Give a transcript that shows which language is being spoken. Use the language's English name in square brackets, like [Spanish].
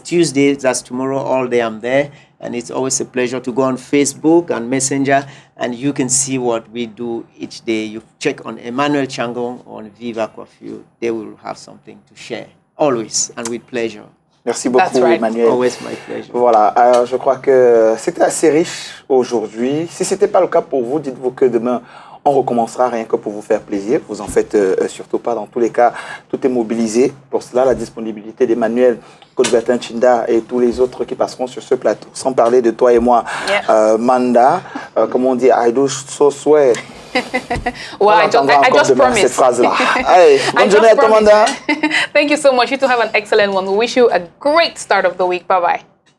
[English] Tuesday, that's tomorrow, all day I'm there. And it's always a pleasure to go on Facebook and Messenger, and you can see what we do each day. You check on Emmanuel Chiangong on Viva Coiffure. They will have something to share, always, and with pleasure. [French] Merci beaucoup, [English] right. Emmanuel. Always my pleasure. [French] Voilà, je crois que c'était assez riche aujourd'hui. Si ce n'était pas le cas pour vous, dites-vous que demain, on recommencera rien que pour vous faire plaisir. Vous en faites surtout pas. Dans tous les cas, tout est mobilisé. Pour cela, la disponibilité d'Emmanuel, Côte-Bertin Chinda et tous les autres qui passeront sur ce plateau. Sans parler de toi et moi, Manda, comme on dit, [English] I do so swear. Well, I just promised. [French] Cette phrase-là. Allez, bonne journée à toi, Manda. [English] Thank you so much. You two have an excellent one. We wish you a great start of the week. Bye-bye.